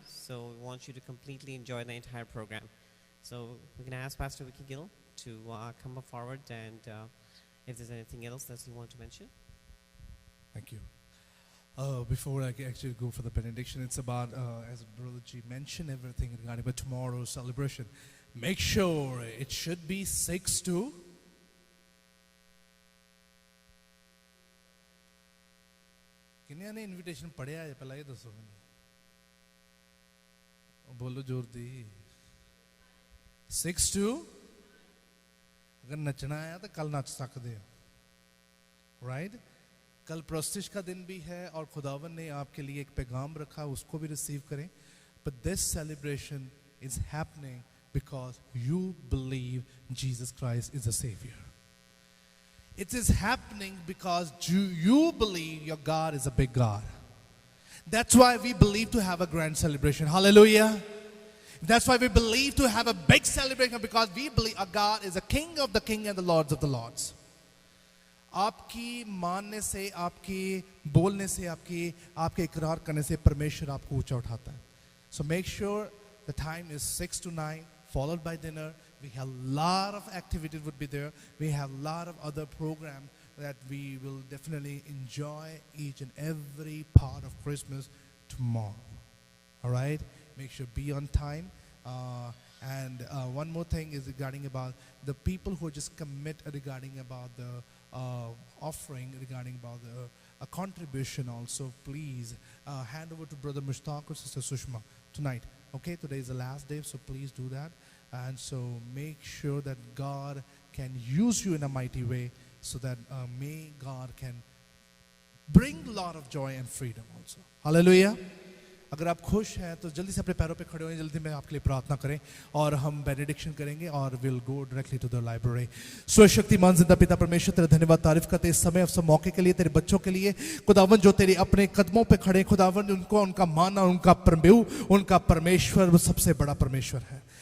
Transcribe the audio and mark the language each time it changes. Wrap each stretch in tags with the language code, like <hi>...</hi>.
<en>So we want you to completely enjoy the entire program. So we can ask Pastor Vicky Gill to come up forward, and if there's anything else that you want to mention. Thank you. Before I actually go for the benediction, it's about, as Brother G mentioned, everything regarding about tomorrow's celebration. Make sure it should be 6 to</en> <pa>किन्या ने invitation पढ़िया है पहला ये दसो</pa> <hi>बोलो जोर दी 6 to अगर नचना आया तो कल नच सकते हो राइट कल प्रस्तिश का दिन भी है और खुदावन ने आपके लिए एक पैगाम रखा उसको भी रिसीव करें</hi> <en>but this celebration is happening because you believe Jesus Christ is a Savior. It is happening because you believe your God is a big God. That's why we believe to have a grand celebration. Hallelujah. That's why we believe to have a big celebration, because we believe our God is a King of the King and the Lords of the Lords.</en> <hi>आपकी मानने से, आपकी बोलने से, आपके इकरार करने से परमेश्वर आपको ऊंचा उठाता है.</hi> <en>So make sure the time is 6 to 9, followed by dinner. We have a lot of activities would be there. We have a lot of other programs that we will definitely enjoy each and every part of Christmas tomorrow. All right? Make sure be on time. And one more thing is regarding about the people who just commit regarding about the offering, regarding about the contribution also. Please hand over to Brother Mushtaq or Sister Sushma tonight. Okay, today is the last day, so please do that. And so make sure that God can use you in a mighty way, so that may God can bring a lot of joy and freedom also. Hallelujah.</en> <hi>अगर आप खुश हैं तो जल्दी से अपने पैरों पे खड़े हों, जल्दी में आपके लिए प्रार्थना करें और हम बेनेडिक्शन करेंगे और</hi> <en>Will go directly to the library.</en> <hi>सर्वशक्तिमान जिंदा पिता परमेश्वर, तेरा धन्यवाद तारीफ करते इस समय अवसर मौके के लिए, तेरे बच्चों के लिए खुदावन जो तेरे अपने कदमों पे खड़े. खुदावन उनको उनका माना, उनका प्रभु, उनका परमेश्वर वो सबसे बड़ा परमेश्वर है.</hi>